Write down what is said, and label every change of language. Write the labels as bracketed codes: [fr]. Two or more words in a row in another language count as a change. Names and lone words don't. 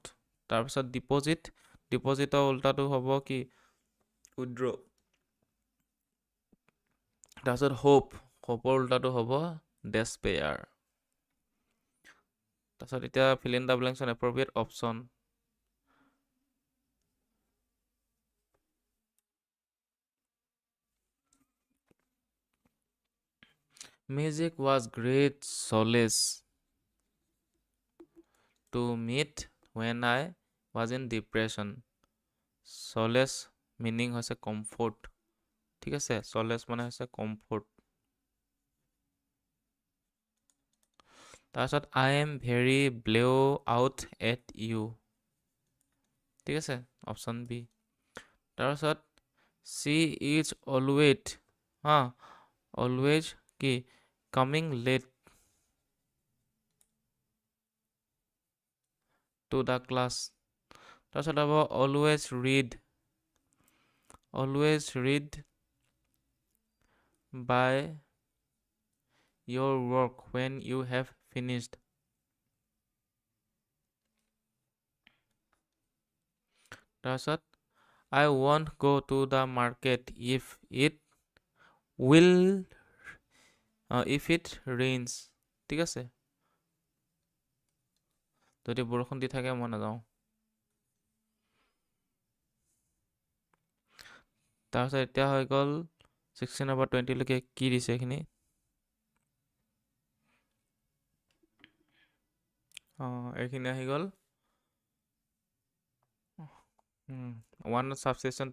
[as] তাৰপিছত ডিপজিটৰ উল্টাটো হ'ব কি, উইড্ৰ। তাৰপিছত হোপৰ উল্টাটো হ'ব ডেছপেয়াৰ। তাৰপিছত এতিয়া [en] fill in the blanks on appropriate option. Music was great solace to meet when I was in depression. Solace meaning [as] হৈছে কমফৰ্ট, ঠিক আছে। [en] solace [as] মানে হৈছে কমফৰ্ট। তাৰপিছত [en] I am very blew out at you, [as] ঠিক আছে, অপশ্যন বি। [en] তাৰপিছত she is always কি, coming late to the class। [as] তাৰপিছত হ'ব [en] always read by your work when you have finished। তাৰপিছত I won't go to the market if it rains, [as] ঠিক আছে, যদি বৰষুণ দি থাকে মই নাযাওঁ। তাৰপিছত এতিয়া হৈ গ'ল 16 পৰা 20লৈকে কি দিছে এইখিনি, এইখিনি আহি গ'ল [en] one substitution.